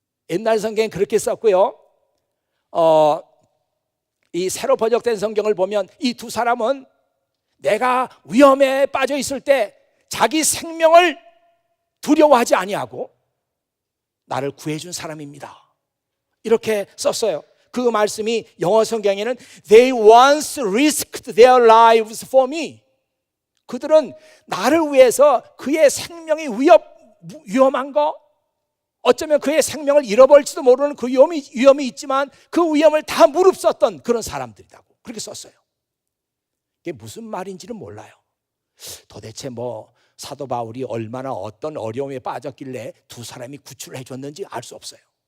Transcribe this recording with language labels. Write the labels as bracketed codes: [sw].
[ko] 옛날 성경엔 그렇게 썼고요. 이 새로 번역된 성경을 보면 이 두 사람은 내가 위험에 빠져 있을 때 자기 생명을 두려워하지 아니하고 나를 구해준 사람입니다. 이렇게 썼어요. 그 말씀이 영어 성경에는 [en] They once risked their lives for me. [ko] 그들은 나를 위해서 그의 생명이 위험한 거, 어쩌면 그의 생명을 잃어버릴지도 모르는 그 위험이 있지만 그 위험을 다 무릅썼던 그런 사람들이라고 그렇게 썼어요. 이게 무슨 말인지는 몰라요. 도대체 뭐 사도 바울이 얼마나 어떤 어려움에 빠졌길래 두 사람이 구출을 해줬는지 알 수 없어요.